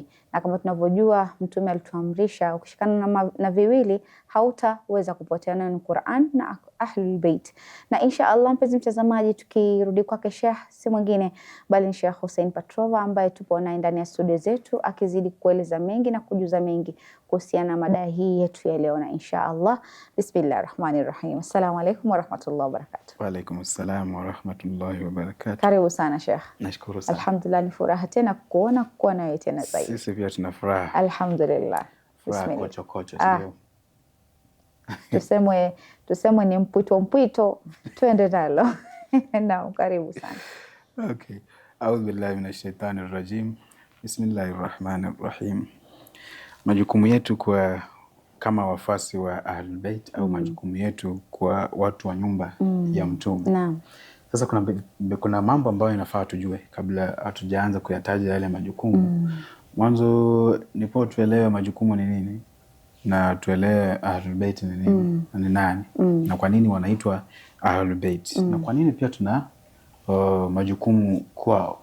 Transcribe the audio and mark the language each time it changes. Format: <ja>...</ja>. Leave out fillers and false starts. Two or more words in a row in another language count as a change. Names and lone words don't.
<sw>Na kama tunavyojua, Mtume alituamrisha ukishikana na viwili hautaweza kupotea, nayo ni Qur'an na Ahlul Bait. Na</sw> <ar>إن شاء الله</ar> <sw>mpenzi mtazamaji, tukirudi kwake Sheikh si mwingine bali ni Sheikh Hussein Patrova, ambaye tupo naye ndani ya studio zetu akizidi kueleza mengi na kujuza mengi kuhusiana na mada hii yetu ya leo.</sw> <ar>Na إن شاء الله, بسم الله الرحمن الرحيم. السلام عليكم ورحمة الله وبركاته. وعليكم السلام ورحمة الله وبركاته.</ar> <sw>Karibu sana Sheikh. Nashukuru sana. Alhamdulillah, ni furaha tena kuwa na wewe tena zaidi. Sisi pia tuna furaha. Alhamdulillah. Furaha kocho ndio. Tusemwe ni mpwito, tuende nalo. Naam, karibu sana. Okay.</sw> <ar>أعوذ بالله من الشيطان الرجيم. بسم الله الرحمن الرحيم.</ar> <sw>Majukumu yetu kwa kama wafasi wa</sw> <ar>أهل البيت</ar> <sw>au majukumu yetu kwa watu wa nyumba ya Mtume. Naam. Sasa kuna mambo ambayo inafaa tujue kabla hatujaanza kuyataja yale majukumu. Mwanzo nipo tuelewe majukumu ni nini na tuelewe</sw> <ar>أهل البيت</ar> <sw>ni nini na ni nani na kwa nini wanaitwa</sw> <ar>أهل البيت</ar> <sw>na kwa nini pia tuna majukumu kwao.</sw>